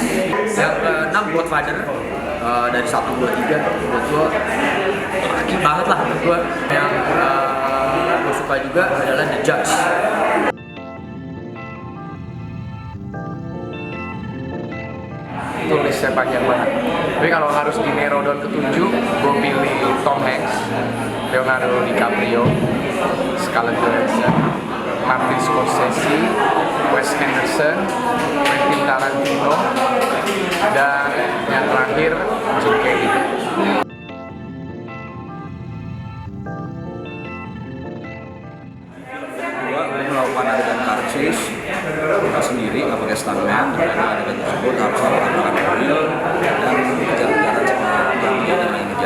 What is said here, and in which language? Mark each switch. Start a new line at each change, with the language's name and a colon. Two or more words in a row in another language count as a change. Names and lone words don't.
Indonesian: Yang ke-6 Godfather, dari 1, 2, 3 buat gue laki banget lah menurut gue. Yang gue suka juga adalah The Judge. Itu listnya panjang banget, tapi kalau harus di
English: narrow down
Indonesian: ke 7, gue pilih Tom Hanks, Leonardo DiCaprio, Scarlett Johansson, Martin Scorsese, Wes Anderson, Quentin Tarantino, dan yang terakhir Jim Carrey. Gue melakukan adegan
English: car chase
Indonesian: sendiri, nggak pakai stuntman, dan adegan tersebut harus melakukan mobil dan kejar-kejaran sama yang ngejar.